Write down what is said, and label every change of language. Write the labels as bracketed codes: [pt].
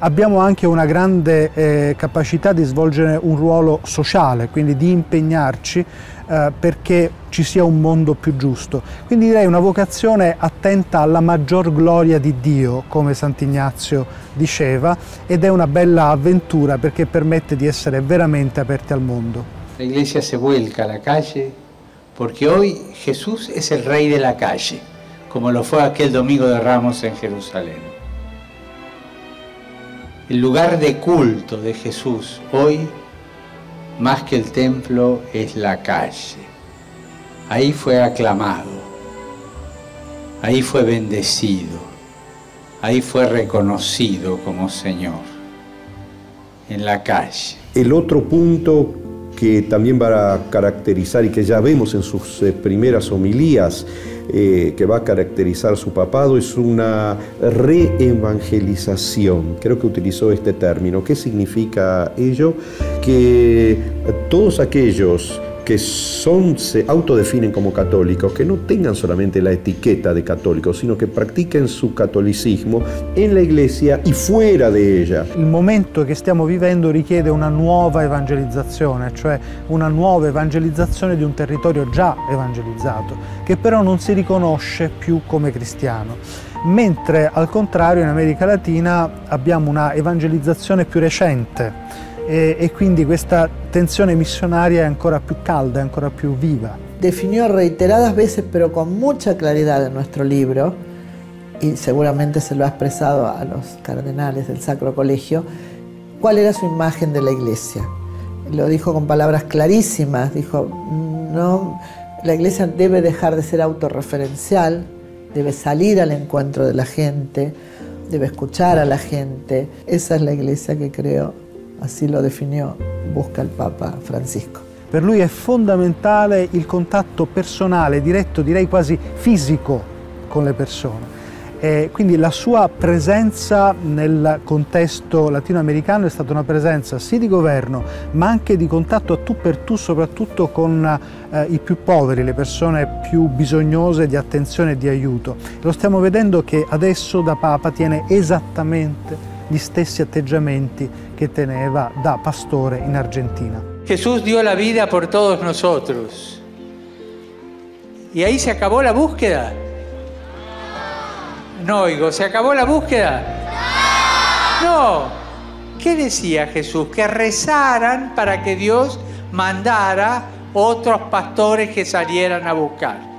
[it] Abbiamo anche una grande capacità di svolgere un ruolo sociale, quindi di impegnarci perché ci sia un mondo più giusto. Quindi direi una vocazione attenta alla maggior gloria di Dio, come Sant'Ignazio diceva, ed è una bella avventura perché permette di essere veramente aperti al mondo. [es] La Iglesia se vuelca a la calle porque hoy Jesús es el Rey de la calle, como lo fue aquel Domingo de Ramos en Jerusalén. El lugar de culto de Jesús hoy, más que el templo, es la calle. Ahí fue aclamado, ahí fue bendecido, ahí fue reconocido como Señor, en la calle. El otro punto que también va a caracterizar y que ya vemos en sus primeras homilías, que va a caracterizar su papado, es una reevangelización. Creo que utilizó este término. ¿Qué significa ello? Que todos aquellos que se autodefinen como católicos, que no tengan solamente la etichetta de católicos, sino che pratiquen su catolicismo en la Iglesia y fuera de ella. [it] Il momento che stiamo vivendo richiede una nuova evangelizzazione, cioè una nuova evangelizzazione di un territorio già evangelizzato, che però non si riconosce più come cristiano. Mentre al contrario in America Latina abbiamo una evangelizzazione più recente, e quindi questa tensione missionaria è ancora più calda, è ancora più viva. [es] Definió reiteradas veces, pero con mucha claridad en nuestro libro, y seguramente se lo ha expresado a los cardenales del Sacro Colegio, cuál era su imagen de la Iglesia. Lo dijo con palabras clarísimas, dijo, no, la Iglesia debe dejar de ser autorreferencial, debe salir al encuentro de la gente, debe escuchar a la gente. Esa es la Iglesia che creo, así lo definió, busca il Papa Francisco. [it] Per lui è fondamentale il contatto personale, diretto, direi quasi fisico con le persone. Quindi la sua presenza nel contesto latinoamericano è stata una presenza sì di governo, ma anche di contatto a tu per tu, soprattutto con i più poveri, le persone più bisognose di attenzione e di aiuto. Lo stiamo vedendo che adesso da Papa tiene esattamente gli stessi atteggiamenti che teneva da pastore in Argentina. [es] Jesús dio la vida por todos nosotros. ¿Y ahí se acabó la búsqueda? No oigo, ¿se acabó la búsqueda? No. ¿Qué decía Jesús? Que rezaran para que Dios mandara otros pastores que salieran a buscar.